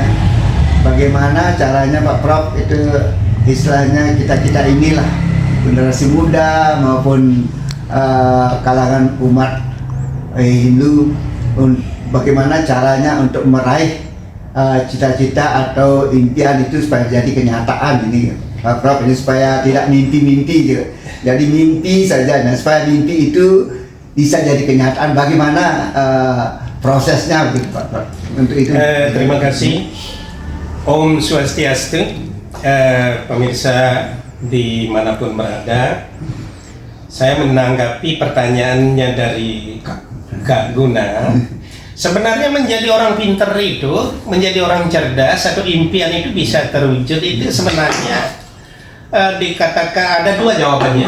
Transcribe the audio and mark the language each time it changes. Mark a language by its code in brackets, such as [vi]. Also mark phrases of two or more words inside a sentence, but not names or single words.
[id] Bagaimana caranya Pak Prof itu, istilahnya kita inilah generasi muda maupun kalangan umat Hindu, bagaimana caranya untuk meraih cita-cita atau impian itu supaya jadi kenyataan ini, Pak Prof, ini supaya tidak mimpi-mimpi juga. Jadi mimpi saja, nah supaya mimpi itu bisa jadi kenyataan, bagaimana prosesnya begitu Pak Prof untuk itu. Terima kasih. Om Swastiastu. Pemirsa dimanapun berada, saya menanggapi pertanyaannya dari Kak Guna. Sebenarnya menjadi orang pinter itu, menjadi orang cerdas atau impian itu bisa terwujud itu sebenarnya dikatakan ada dua jawabannya.